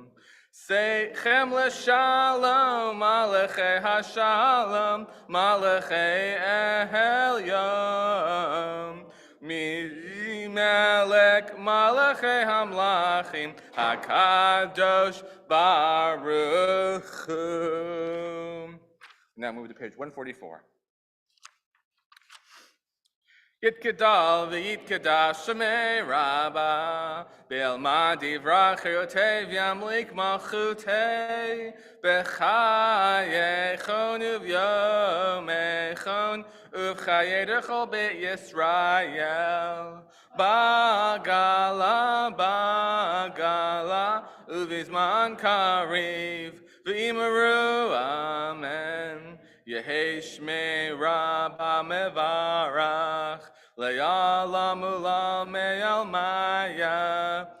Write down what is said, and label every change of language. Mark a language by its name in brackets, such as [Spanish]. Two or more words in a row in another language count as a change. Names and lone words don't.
[Hebrew] צאתכם לשלום מלאכי השלום מלאכי עליון. מי מלך מלכי המלכים הקדוש ברוך הוא. [English] Now move to page 144. [Aramaic] יתגדל ויתקדש שמה רבא בעלמא די ברא כרעותה וימליך מלכותה בחייכון וביומיכון ובחיי דכל בית ישראל, בעגלא ובזמן קריב ואמרו אמן. יהא שמה רבא מברך לעלם ולעלמי עלמיא,